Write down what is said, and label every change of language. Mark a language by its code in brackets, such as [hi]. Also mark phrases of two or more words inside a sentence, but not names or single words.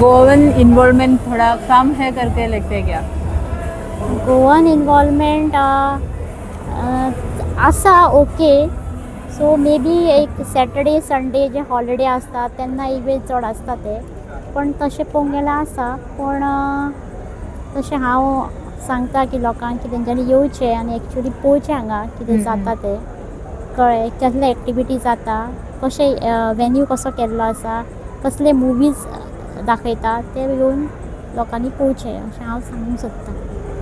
[en] Goan involvement [hi] थोड़ा कम है करके लगते है क्या? [en] Goan involvement [kok] आसा ओके. सो मे बी एक [en] Saturday Sunday [kok] जे हॉलिडे असतात तेन्ना इवेंट चड आसता ते, पण तशें पळोवंक गेल्यार आसा. पण तशें हांव सांगता की लोकांक की तेंच्यांनी येवचें आनी एक्चुली पळोवचें हांगा कितें जाता तें, कळ्ळें, कसले एक्टिविटी जाता, कशें वेन्यू कसो केल्लो आसा, कसले मुवीज दाखयता ते येवन लोकांनी पळोवचें अशें हांव सांगूंक सोदतां.